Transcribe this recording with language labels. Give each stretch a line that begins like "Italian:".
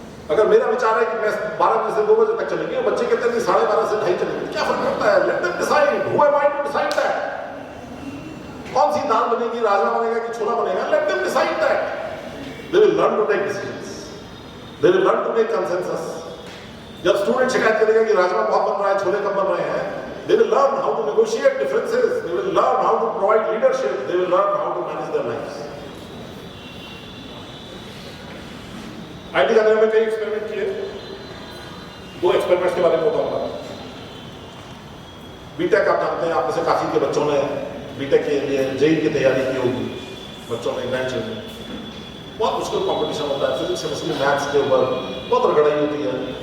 Hindi: अगर मेरा विचार है कि मेस 12 बजे से 2 बजे तक चलेगी और बच्चे कहते हैं कि 12:30 से 2:30 चलेगी, क्या फर्क पड़ता है?
English: Let them decide. Who am I to decide that?
Hindi: कौन सी दाल बनेगी, राजमा बनेगा कि छोला बनेगा?
English: Let them decide that. They will learn to take decisions, they will learn to make consensus.
Hindi: जब स्टूडेंट शिकायत करेगा कि राजमा बहुत बन रहा है, छोले कम बन रहे हैं,
English: they will learn how to negotiate differences, they will learn how to provide leadership, they will learn how to manage their lives।
Hindi: IT का में कई एक्सपेरिमेंट किए, 2 एक्सपेरिमेंट्स के बारे में बताऊंगा। बीटेक आप जानते हैं, आप में से काफी के बच्चों ने बीटेक के लिए जेई की तैयारी की होगी, बच्चों ने ग्रैंड चिल्ड्रन। बहुत मुश्किल कंपटीशन होता है, फिजिक्स केमिस्ट्री मैथ्स के ऊपर बहुत रगड़ाई होती है।